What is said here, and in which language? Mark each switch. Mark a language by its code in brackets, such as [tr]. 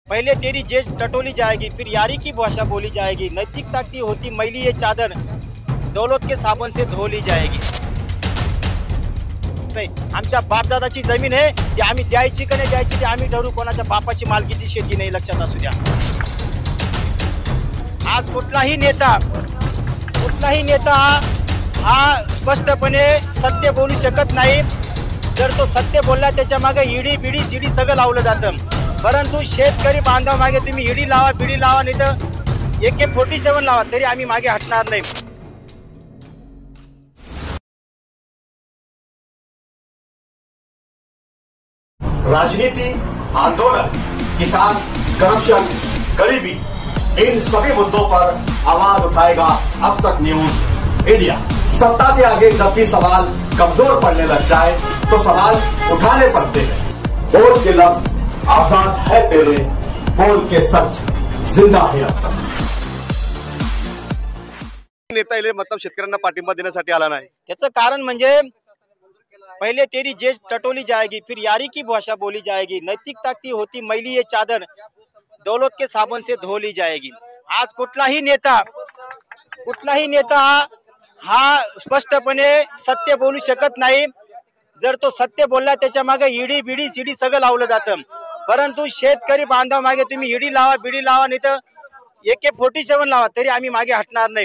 [hi] पहले तेरी जेज टटोली जाएगी, फिर यारी की भाषा बोली जाएगी। नैतिकता की होती मैली ये चादर, दौलत के साबुन से धो ली जाएगी। [mr] नाही, आमच्या बापदादाची जमीन आहे ती आम्ही द्यायची का नाही द्यायची ते आम्ही ठरवू। कोणाच्या बापाची मालकीची शेती नाही, लक्षात असू द्या। आज कुठलाही नेता हा स्पष्टपणे सत्य बोलू शकत नाही। जर तो सत्य बोलला त्याच्या मागे ईडी बिडी सीडी सगळं लावलं जातं, परंतु शेतकरी बांधव मागे तुम्ही ईडी लावा बिडी लावा नाही तर AK-47 लावा तरी आम्ही मागे हटणार नाही। [hi] राजनीति, आंदोलन, किसान, करप्शन, गरीबी, इन सभी मुद्दों पर आवाज उठाएगा अब तक न्यूज इंडिया। सत्ता के आगे जब भी सवाल कमजोर पड़ने लग जाए तो सवाल उठाने पड़ते हैं। बोल के लफ्ज आजाद है तेरे, बोल के सच जिंदा है अब तक। [mr] नेता इले मतलब शेतकऱ्यांना पाठिंबा देण्यासाठी आला नाही, त्याचं कारण म्हणजे [hi] पहले तेरी जेज टटोली जाएगी, फिर यारी की भाषा बोली जाएगी। नैतिकता की होती मैली ये चादर, दौलत के साबुन से धो ली जाएगी। [mr] आज कुठलाही नेता हा स्पष्टपणे सत्य बोलू शकत नाही। जर तो सत्य बोलला त्याच्या मागे ईडी बिडी सीडी सगळं लावलं जातं, परंतु शेतकरी बांधव मागे तुम्ही ईडी लावा बिडी लावा नाही तर AK-47 लावा तरी आम्ही मागे हटणार नाही।